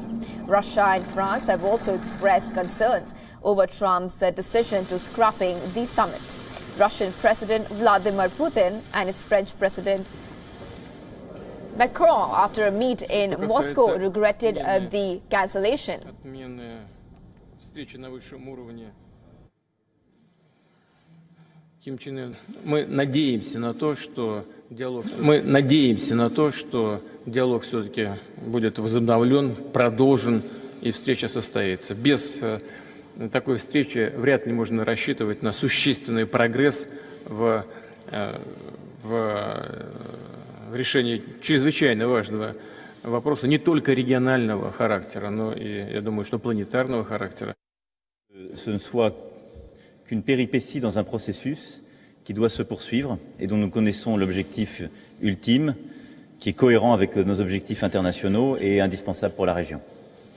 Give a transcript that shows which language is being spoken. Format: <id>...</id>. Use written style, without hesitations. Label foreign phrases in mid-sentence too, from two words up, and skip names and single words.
<en>Russia and France have also expressed concerns over Trump's decision to scrapping the summit. Russian President Vladimir Putin and his French President Macron, after a meet in Moscow, regretted the cancellation.</en> <ru>Мы надеемся на то, что диалог все-таки будет возобновлен, продолжен и встреча состоится. Без такой встречи вряд ли можно рассчитывать на существенный прогресс в в решении чрезвычайно важного вопроса не только регионального характера, но и, я думаю, что планетарного характера.</ru> <fr>Ce ne soit qu'une péripétie dans un processus qui doit se poursuivre et dont nous connaissons l'objectif ultime, qui est cohérent avec nos objectifs internationaux et indispensable pour la région.</fr>